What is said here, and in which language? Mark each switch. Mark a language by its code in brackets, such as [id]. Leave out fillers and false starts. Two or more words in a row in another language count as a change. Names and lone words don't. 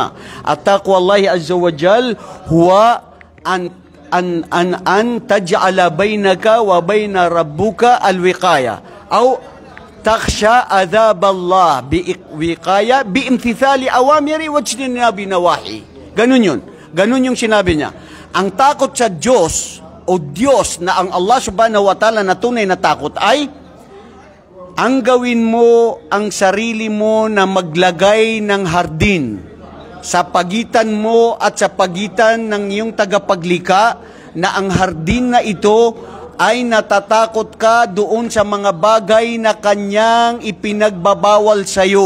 [ar] التقوى الله عز وجل هو أن تجعل بينك وبين ربك الوقاية أو تخشى عذاب الله بوقاية بامتثال أوامره واجتناب نواهيه. [tl] Ganun yun. Ganun yung sinabi niya. Ang takot sa Diyos o Diyos na ang Allah [ar] سبحانه وتعالى [tl] na tunay na takot ay ang gawin mo ang sarili mo na maglagay ng hardin sa pagitan mo at sa pagitan ng iyong tagapaglikha, na ang hardin na ito ay natatakot ka doon sa mga bagay na kanyang ipinagbabawal sa iyo.